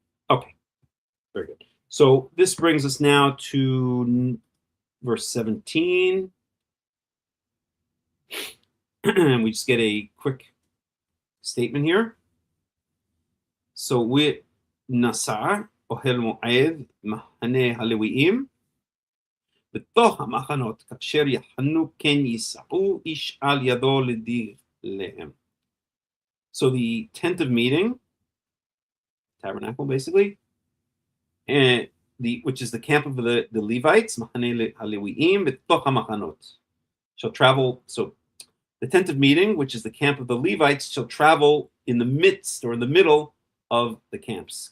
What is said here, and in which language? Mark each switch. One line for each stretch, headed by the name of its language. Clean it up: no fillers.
English: Okay, very good. So this brings us now to verse 17. And we just get a quick statement here.
Hebrew: So we נסע אוהל מועד מחנה הלוויים בתוך המחנות כאשר יחנו כן ייסעו איש על ידו להם.
English: So the tent of meeting, tabernacle basically, and which is the camp of the Levites,
Hebrew: מחנה הלוויים בתוך המחנות,
English: shall travel. So the tent of meeting, which is the camp of the Levites, shall travel in the midst or in the middle of the camps.